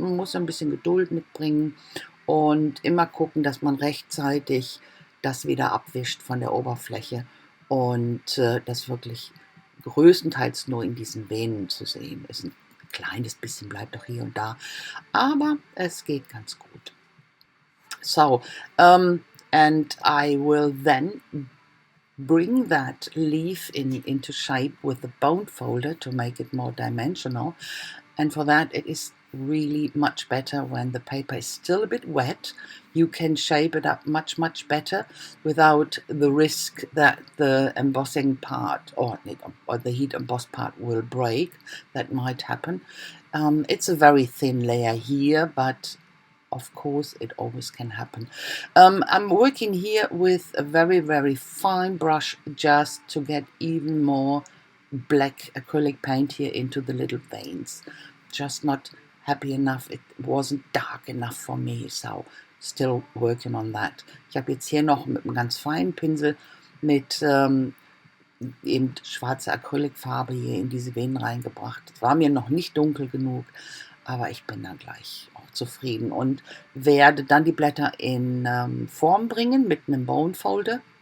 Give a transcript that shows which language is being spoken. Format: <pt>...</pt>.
<de>Man muss ein bisschen Geduld mitbringen und immer gucken, dass man rechtzeitig das wieder abwischt von der Oberfläche und das wirklich größtenteils nur in diesen Venen zu sehen ist. Ein kleines bisschen bleibt auch hier und da, aber es geht ganz gut.</de> <en>So, and I will then bring that leaf into shape with the bone folder to make it more dimensional. And for that, it is really much better when the paper is still a bit wet. You can shape it up much, much better without the risk that the embossing part or the heat embossed part will break. That might happen. It's a very thin layer here, but of course, it always can happen. I'm working here with a very, very fine brush just to get even more black acrylic paint here into the little veins. Just not happy enough. It wasn't dark enough for me, so still working on that.</en> <de>Ich habe jetzt hier noch mit einem ganz feinen Pinsel mit eben schwarze Acrylfarbe hier in diese Venen reingebracht. Es war mir noch nicht dunkel genug, aber ich bin dann gleich auch zufrieden und werde dann die Blätter in Form bringen mit einem Bone Folder.</de>